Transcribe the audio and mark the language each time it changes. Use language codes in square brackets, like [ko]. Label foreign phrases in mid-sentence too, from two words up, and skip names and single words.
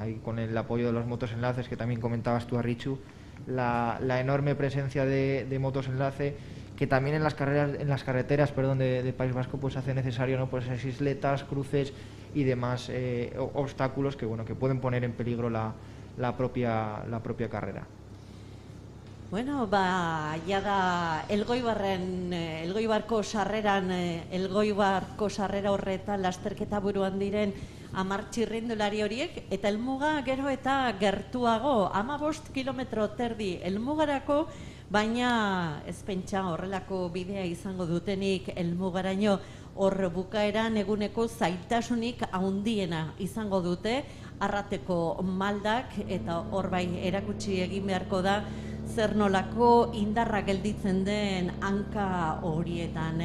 [es] Ahí con el apoyo de los motos enlaces que también comentabas tú, Arritxu, la enorme presencia de motos enlace que también en las carreteras de País Vasco pues hace necesario, ¿no? Pues esas isletas, cruces y demás obstáculos que pueden poner en peligro la propia carrera. [eu] Bueno, jada Elgoibarko sarrera horretan lasterketa buruan diren 10 txirrindulari horiek, eta helmuga gero eta gertuago, 15 kilometro terdi helmugarako, baina ez pentsa horrelako bidea izango dutenik helmugaraino, hor bukaeran eguneko zailtasunik handiena izango dute, arrateko maldak, eta hor bai erakutsi egin beharko da zer nolako indarra gelditzen den hanka horietan.